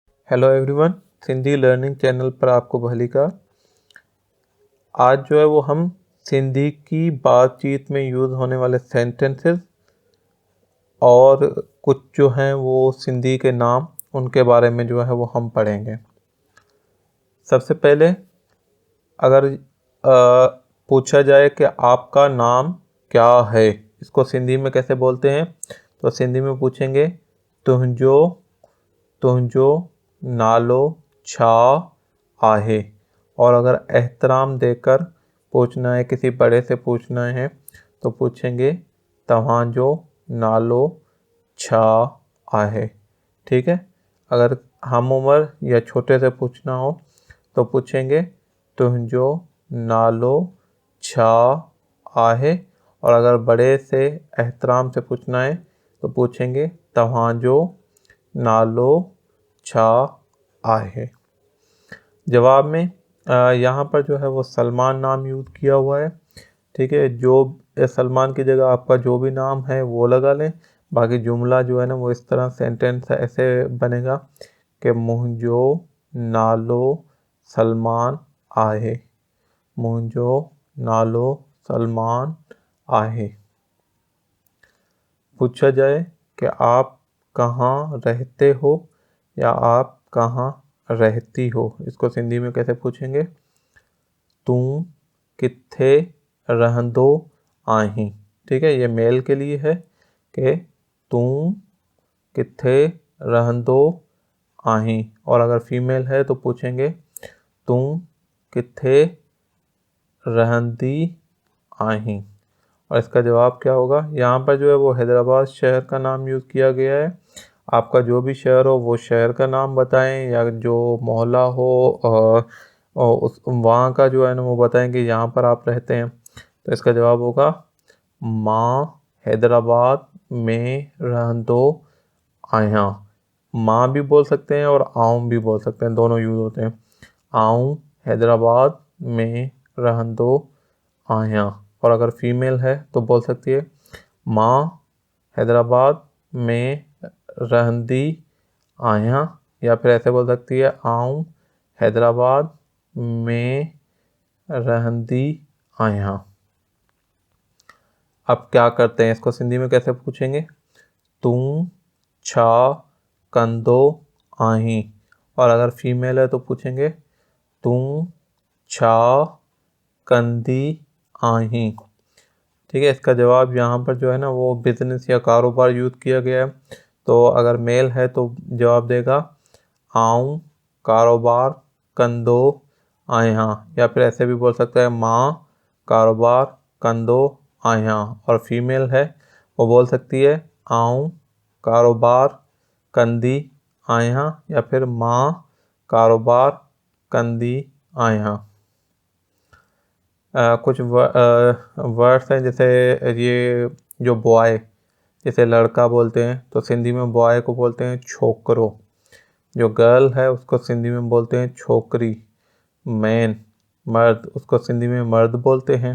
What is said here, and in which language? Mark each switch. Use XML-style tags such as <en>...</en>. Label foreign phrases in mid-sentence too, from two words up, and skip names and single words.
<hi>हेलो एवरीवन, सिंधी लर्निंग चैनल पर आपको भली का। आज जो है वो हम सिंधी की बातचीत में यूज़ होने वाले सेंटेंसेस और कुछ जो हैं वो सिंधी के नाम उनके बारे में जो है वो हम पढ़ेंगे। सबसे पहले अगर पूछा जाए कि आपका नाम क्या है, इसको सिंधी में कैसे बोलते हैं, तो सिंधी में पूछेंगे</hi> <sd>तुंहिंजो तुंहिंजो नालो छा आहे।</sd> <hi>और अगर एहतराम देकर पूछना है, किसी बड़े से पूछना है, तो पूछेंगे</hi> <sd>तव्हांजो नालो छा आहे।</sd> <hi>ठीक है। अगर हम उम्र या छोटे से पूछना हो तो पूछेंगे</hi> <sd>तुंहिंजो नालो छा आहे।</sd> <hi>और अगर बड़े से एहतराम से पूछना है तो पूछेंगे</hi> <sd>तव्हांजो नालो छा आहे।</sd> <hi>जवाब में यहाँ पर जो है वो सलमान नाम यूज़ किया हुआ है। ठीक है। जो सलमान की जगह आपका जो भी नाम है वो लगा लें। बाकी जुमला जो है ना वो इस तरह सेंटेंस ऐसे बनेगा कि</hi> <sd>मुंहिंजो नालो सलमान आहे। मुंहिंजो नालो सलमान आहे।</sd> <hi>पूछा जाए कि आप कहाँ रहते हो या आप कहाँ रहती हो, इसको सिंधी में कैसे पूछेंगे?</hi> <sd>तू किथे रहंदो आहीं।</sd> <hi>ठीक है। ये मेल के लिए है कि</hi> <sd>तू किथे रहंदो आहीं।</sd> <hi>और अगर फीमेल है तो पूछेंगे</hi> <sd>तू किथे रहंदी आहीं।</sd> <hi>और इसका जवाब क्या होगा? यहाँ पर जो है वो हैदराबाद शहर का नाम यूज़ किया गया है। आपका जो भी शहर हो वो शहर का नाम बताएं, या जो मोहल्ला हो उस वहाँ का जो है ना वो बताएं कि यहाँ पर आप रहते हैं। तो इसका जवाब होगा</hi> <sd>मां हैदराबाद में रहंदो आहियां।</sd> <hi>माँ भी बोल सकते हैं और आऊं भी बोल सकते हैं, दोनों यूज़ होते हैं।</hi> <sd>आऊं हैदराबाद में रहंदो आहियां।</sd> <hi>और अगर फीमेल है तो बोल सकती है</hi> <sd>मां हैदराबाद में रहंदी आहियां।</sd> <hi>या फिर ऐसे बोल सकती है</hi> <sd>आऊं हैदराबाद में रहंदी आहियां।</sd> <hi>अब क्या करते हैं, इसको सिंधी में कैसे पूछेंगे?</hi> <sd>तू छा कंदो आहीं।</sd> <hi>और अगर फीमेल है तो पूछेंगे</hi> <sd>तू छा कंदी आहीं।</sd> <hi>ठीक है। इसका जवाब यहाँ पर जो है ना वो बिजनेस या कारोबार यूज़ किया गया है। तो अगर मेल है तो जवाब देगा</hi> <sd>आऊं कारोबार कंदो आहियां।</sd> <hi>या फिर ऐसे भी बोल सकता है</hi> <sd>मां कारोबार कंदो आहियां।</sd> <hi>और फीमेल है वो बोल सकती है</hi> <sd>आऊं कारोबार कंदी आहियां</sd> <hi>या फिर</hi> <sd>मां कारोबार कंदी आहियां।</sd> <hi>कुछ वर्ड्स हैं, जैसे ये जो बॉय, जैसे लड़का बोलते हैं तो सिंधी में बॉय को बोलते हैं छोकरो। जो गर्ल है उसको सिंधी में बोलते हैं छोकरी। मैन मर्द, उसको सिंधी में मर्द बोलते हैं।</hi>